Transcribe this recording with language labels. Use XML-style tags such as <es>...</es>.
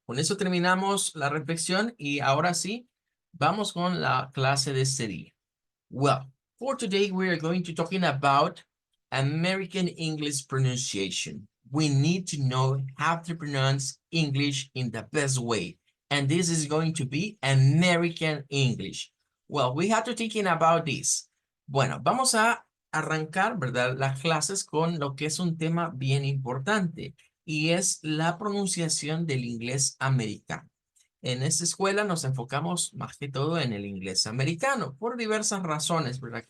<es>Con eso terminamos la reflexión y ahora sí, vamos con la clase de este día.</es> <en>Well, for today we are going to talking about American English pronunciation. We need to know how to pronounce English in the best way. And this is going to be American English. Well, we have to thinking about this.</en> <es>Bueno, vamos a arrancar, ¿verdad? Las clases con lo que es un tema bien importante y es la pronunciación del inglés americano. En esta escuela nos enfocamos más que todo en el inglés americano por diversas razones, ¿verdad?</es>